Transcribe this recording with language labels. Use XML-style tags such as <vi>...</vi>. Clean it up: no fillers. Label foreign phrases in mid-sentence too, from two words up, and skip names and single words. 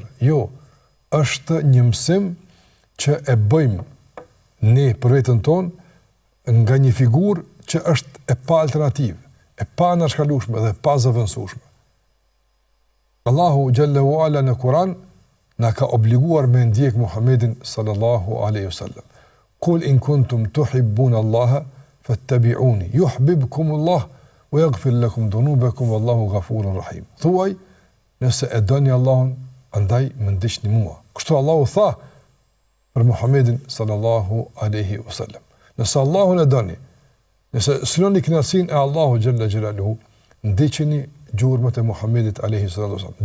<sq>Jo, është një mësim që e bëjmë ne për veten tonë nga një figurë që është e pa alternativë, e pa anashkalueshme dhe pa zëvendësueshme. Allahu</sq> <ar>جل وعلا</ar> <sq>në Kur'an na ka obliguar me ndjek Muhammedin</sq> <ar>صلى الله عليه وسلم. قل إن كنتم تحبون الله فاتبعوني يحببكم الله ويغفر لكم ذنوبكم والله غفور رحيم.</ar> <sq>Thuaj, nëse e doni Allahun, andaj më ndiqni mua. Kështu Allahu tha për Muhammedin</sq> <ar>صلى الله عليه وسلم.</ar> <sq>Nëse Allahun e doni, nëse synoni kënaqësinë e Allahu</sq> <ar>جل جلاله,</ar> <sq>ndiqni gjurmët e Muhammedit</sq> <ar>عليه الصلاة والسلام.</ar>